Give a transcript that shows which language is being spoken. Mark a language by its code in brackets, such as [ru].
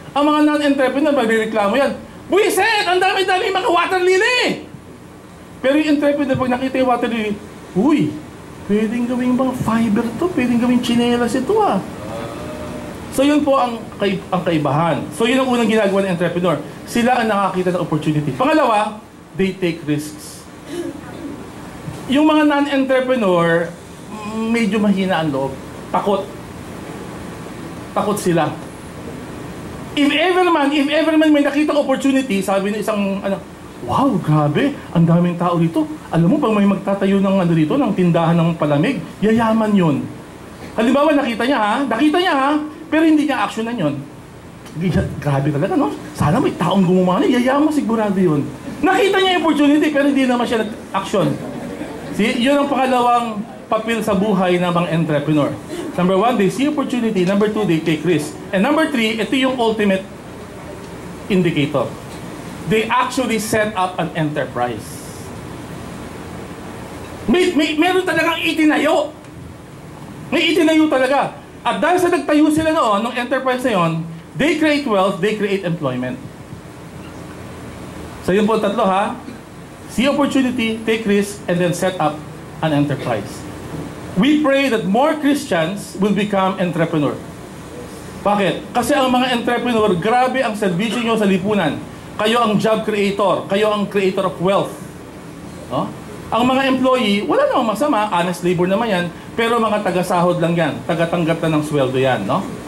[tl] Ang mga non-entrepreneur, magrereklamo yan, buwisit! Ang dami-dami mga water lily! Pero yung entrepreneur, pag nakita yung water lily, uy, pwedeng gawing mga fiber to, pwedeng gawing chinelas ito ah. So yun po ang kaibahan. So yun ang unang ginagawa ng entrepreneur. Sila ang nakakita ng opportunity. [en] Pangalawa, they take risks. [tl] Yung mga non-entrepreneur, medyo mahina ang loob. Takot sila. If ever man may nakita opportunity, sabi ng isang, wow, grabe, ang daming tao dito. Alam mo, pag may magtatayo ng dito, ng tindahan ng palamig, yayaman yun. Halimbawa, nakita niya ha, pero hindi niya actionan yun. Grabe talaga, no? Sana may taong gumawa na, yayaman sigurado yun. Nakita niya yung opportunity, pero hindi naman siya nag-action. See, yun ang pangalawang papel sa buhay ng mga entrepreneur. [en] Number one, they see opportunity. Number two, they take risk. And number three, ito yung ultimate indicator. They actually set up an enterprise. [tl] Meron talagang itinayo. May itinayo talaga. At dahil sa nagtayo sila noon, ng enterprise na yun, [en] they create wealth, they create employment. [tl] So yun po tatlo ha. [en] See opportunity, take risk, and then set up an enterprise. We pray that more Christians will become entrepreneur. [tl] Bakit? Kasi ang mga entrepreneur, grabe ang servisyo nyo sa lipunan. Kayo ang job creator, kayo ang creator of wealth. No? Ang mga employee, wala namang masama, [en] honest labor [tl] naman yan, pero mga taga-sahod lang yan, taga-tanggap na ng sweldo yan, no?